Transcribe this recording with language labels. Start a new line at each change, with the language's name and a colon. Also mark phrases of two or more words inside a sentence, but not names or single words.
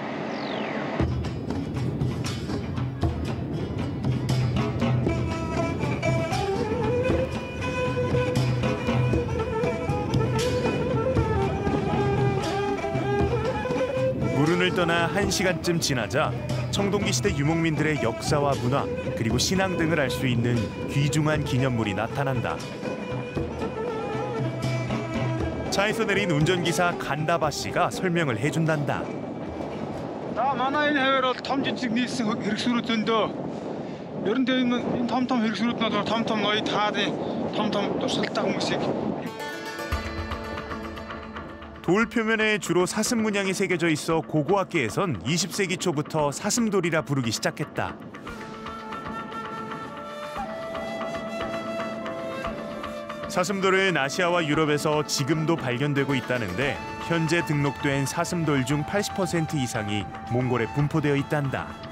Korean: 무룬을 떠나 1시간쯤 지나자 청동기 시대 유목민들의 역사와 문화 그리고 신앙 등을 알 수 있는 귀중한 기념물이 나타난다. 차에서 내린 운전기사 간다바 씨가 설명을 해준단다.
Mongolian: Манай энэ хавар бол том жижиг нийлсэн хэрэгслүүд зөндөө. Ер нь энэ том хэрэгслүүднүүд том ноёд хаадын том дурсгалтай хүмүүсийг
Korean: 돌 표면에 주로 사슴 문양이 새겨져 있어 고고학계에선 20세기 초부터 사슴돌이라 부르기 시작했다. 사슴돌은 아시아와 유럽에서 지금도 발견되고 있다는데 현재 등록된 사슴돌 중 80% 이상이 몽골에 분포되어 있단다.